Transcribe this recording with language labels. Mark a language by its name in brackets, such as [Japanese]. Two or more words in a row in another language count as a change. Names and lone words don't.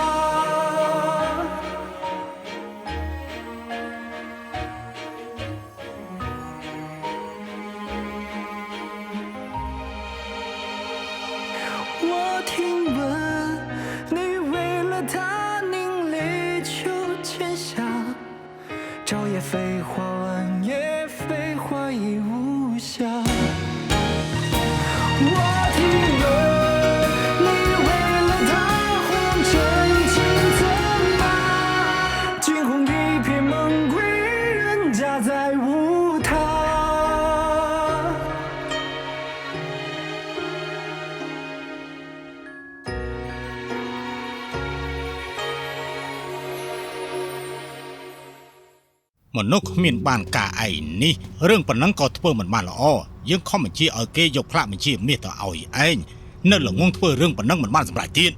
[Chinese] 我听闻你为了他凝泪酒千箱，朝夜飞花晚夜飞花已无香。我听闻你为了他红尘尽策马，惊鸿一瞥梦归人家再无他。 [Khmer] មនុស្សគ្មានបានការអីនេះរឿងប៉ុណ្ណឹងក៏ធ្វើមិនបានល្អយើងខំបញ្ជាឲ្យគេយកផ្លាកបញ្ជាមាសទៅឲ្យឯងនៅល្ងងធ្វើរឿងប៉ុណ្ណឹងមិនបានសម្រេចទៀត